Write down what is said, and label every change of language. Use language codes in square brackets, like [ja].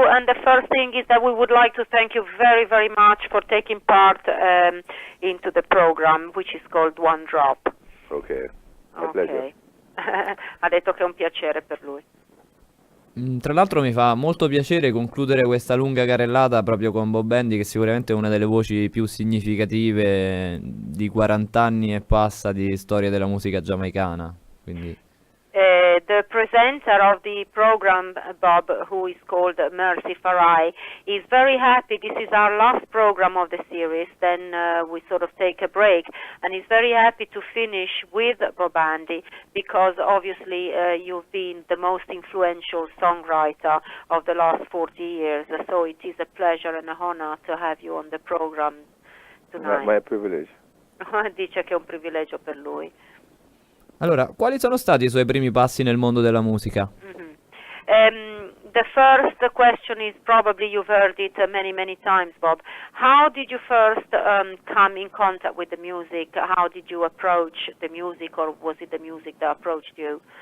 [en] And the first thing is that we would like to thank you very, very much for taking part into the program, which is called One Drop. Okay, my pleasure. Ok. [it] Ha detto che è un piacere per lui. Tra l'altro mi fa molto piacere concludere questa lunga carrellata proprio con Bob Andy, che sicuramente è una delle voci più significative di 40 anni e passa di storia della musica giamaicana. Quindi [en] The presenter of the program, Bob, who is called Mercy Farai, is very happy. This is our last program of the series. Then we sort of take a break, and he's very happy to finish with Bob Andy because obviously you've been the most influential songwriter of the last 40 years. So it is a pleasure and an honor to have you on the program tonight. My privilege. [it] Dice che è un privilegio per lui. allora, quali sono stati i suoi primi passi nel mondo della musica? [en] The first question is probably you've heard it many, many times, Bob. How did you first come in contact with the music? How did you approach the music, or was it the music that approached you?